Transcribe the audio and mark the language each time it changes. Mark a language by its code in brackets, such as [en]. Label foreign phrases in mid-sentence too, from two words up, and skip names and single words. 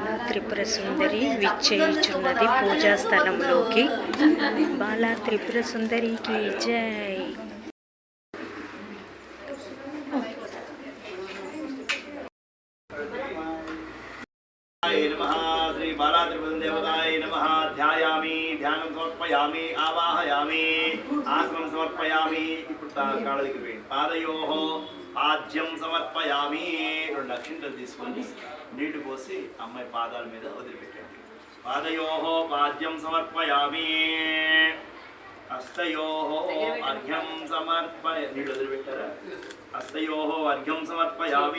[te] త్రిపుర సుందరి విచ్చేయుచున్నది పూజా స్థలంలోకి. బాలా త్రిపుర సుందరికి జై. [sa] श्री बाला त्रिपुर देवताय नमः। ध्यायामि, ध्यानं समर्पयामि, आवाहयामि, आसनं समर्पयामि। पादयोः पाद्यं समर्पयामि। [te] రెండు అక్షింతలు తీసుకొని నీళ్లు పోసి అమ్మాయి పాదాల మీద వదిలిపెట్టండి. [sa] పాదయోः పాద్యం సమర్పయామి. హస్తయోः అర్ఘ్యం సమర్పయ. [te] నీళ్లు వదిలిపెట్టారా? [sa] హస్తయోः అర్ఘ్యం సమర్పయామి.